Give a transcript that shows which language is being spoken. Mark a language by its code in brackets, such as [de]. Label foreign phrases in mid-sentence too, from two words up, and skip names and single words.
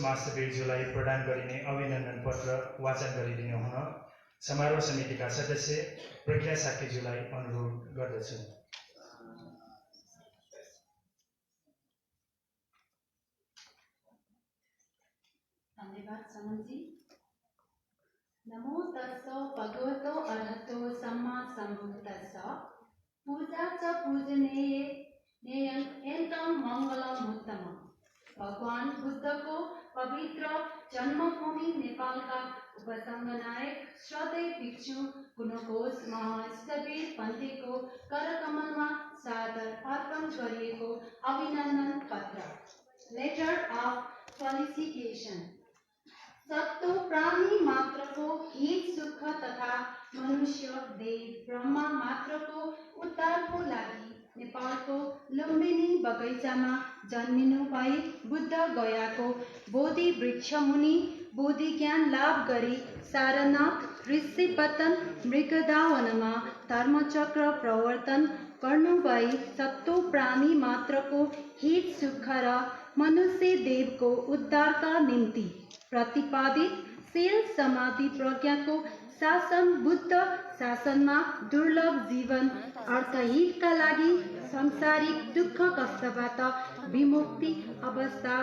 [ne] महास्थवीरज्यूलाई प्रदान गरिने अभिनन्दन पत्र वाचन गरिदिनु हुन समारोह समितिका सदस्य प्रज्ञा साक्यज्यूलाई अनुरोध गर्दछु। धन्यवाद समनजी। [pi] नमो तस्स भगवतो अरहतो सम्मा सम्बुद्धस्स। पूजा च पूजनीय एतं मङ्गलमुत्तमम्। [ne] भगवान बुद्धको पवित्र जन्मभूमि नेपालका उपसङ्घनायक श्रद्धेय भिक्षु गुणघोष महास्थवीर भन्तेको करकमलमा सादर अर्पण गरिएको अभिनन्दन पत्र, [en] letter of felicitation. [ne] सत्तो प्राणी मात्रको हित सुख तथा मनुष्य देव ब्रह्मा मात्रको उद्धारको लागि नेपालको लुम्बिनी बगैँचामा जन्मिनु भई बुद्ध गयाको बोधि वृक्ष मुनि बोधि ज्ञान लाभ गरी सारनाथ ऋषिपतन मृगदावनमा धर्मचक्र प्रवर्तन गर्नुभई सत्तो प्राणी मात्रको हित सुख र मनुष्य देवको उद्धारका निम्ति प्रतिपादित शील समाधि प्रज्ञाको शासन बुद्ध शासनमा दुर्लभ जीवन अर्थहितका लागि सांसारिक दुःख कष्टबाट विमुक्ति अवस्था